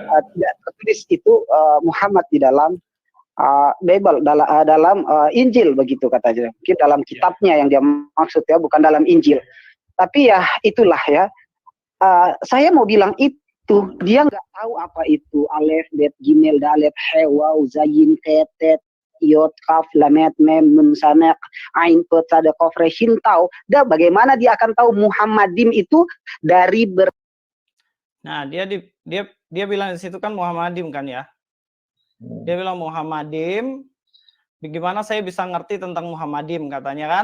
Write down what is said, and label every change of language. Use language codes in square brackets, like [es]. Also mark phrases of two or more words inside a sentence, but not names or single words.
[id] tidak tertulis itu Muhammad di dalam Bible, dalam Injil begitu katanya. Mungkin dalam kitabnya yang dia maksud ya, bukan dalam Injil. Tapi ya itulah ya. Saya mau bilang itu dia nggak tahu apa itu alef, bet, gimel, dalet, he, waw, zayin, ketet, iot, kaf, lamet, mem, nun, sanak, ain, kot, sada, kof, re, shin, tau. Dan bagaimana dia akan tahu Muhammadim itu dari Nah, dia bilang di situ kan Muhammadim kan ya. Dia bilang Muhammadim. Bagaimana saya bisa ngerti tentang Muhammadim katanya kan?